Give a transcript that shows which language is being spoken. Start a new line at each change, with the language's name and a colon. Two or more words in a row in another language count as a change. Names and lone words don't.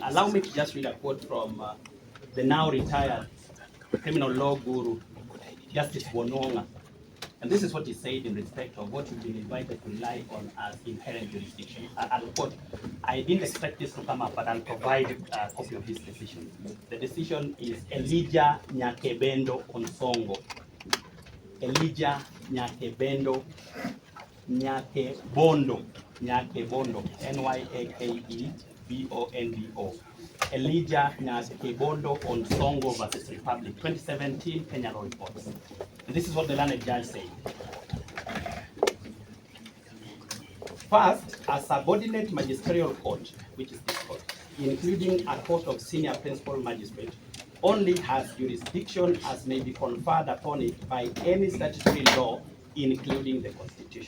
English: Allow me to just read a quote from the now retired criminal law guru, Justice Bononga. And this is what he said in respect of what you've been invited to rely on as inherent jurisdiction. I'll quote, I didn't expect this to come up, but I'll provide a copy of this decision. The decision is Elijah Nyakebendo Onsongo. Elijah Nyakebendo, Nyakebondo, Nyakebondo, Elijah Nyakebondo Onsongo versus Republic, 2017 Kenya Law Reports. And this is what the learned judge said. First, a subordinate magisterial court, which is this court, including a court of senior principal magistrate, only has jurisdiction as may be conferred upon it by any statutory law, including the Constitution.